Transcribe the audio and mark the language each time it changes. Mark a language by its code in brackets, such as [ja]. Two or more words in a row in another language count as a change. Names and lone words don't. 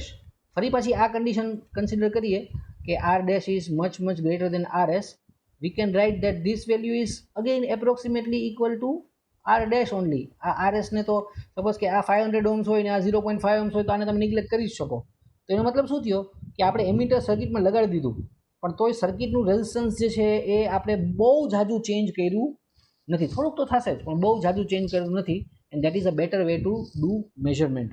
[gu] ફરી પાછી આ [en] condition consider [gu] કરીએ કે [en] R dash is much greater than RS. We can write that this value is again approximately equal to R dash only. [gu] આ RS ને તો સપોઝ કે આ 500 ohms હોય ને આ 0.5 ohms હોય તો આને તમે નિગ્લેક્ટ કરી શકો. તો એનો મતલબ શું થયો કે આપણે એમીટર સર્કિટમાં લગાડી દીધું, પણ તોય સર્કિટનું રેઝિસ્ટન્સ જે છે એ આપણે બહુ જાજુ ચેન્જ કર્યું નથી. થોડુંક તો થશે જ, પણ બહુ જાજુ ચેન્જ કર્યું નથી. [en] And that is a better way to do measurement.